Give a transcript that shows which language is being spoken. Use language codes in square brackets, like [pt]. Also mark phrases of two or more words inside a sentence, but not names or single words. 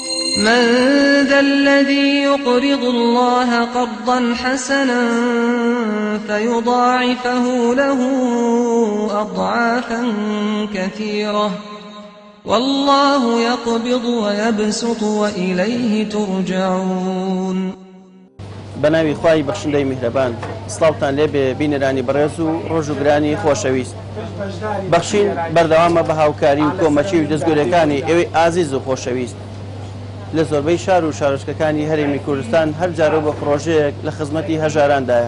[ar] من ذا الذي يقرض الله قرضا حسنا فيضاعفه له أضعافا كثيرة والله يقبض ويبسط وإليه ترجعون. [ckb] بەناوی خوای بەخشندەی میهرەبان، سڵاوتان لێبێ بینەرانی بەڕێز و ڕۆژ و گرانی خۆشەویست. بەخشین بەردەوامە بە هاوکاری و کۆمەچی و دەستگۆرەکانی ئێوەی ئازیز و خۆشەویست لە زۆربەی شار و شارۆچکەکانی هەرێمی کوردستان هەر جارە بە پرۆژەیەک لە خزمەتی هەژارandایە.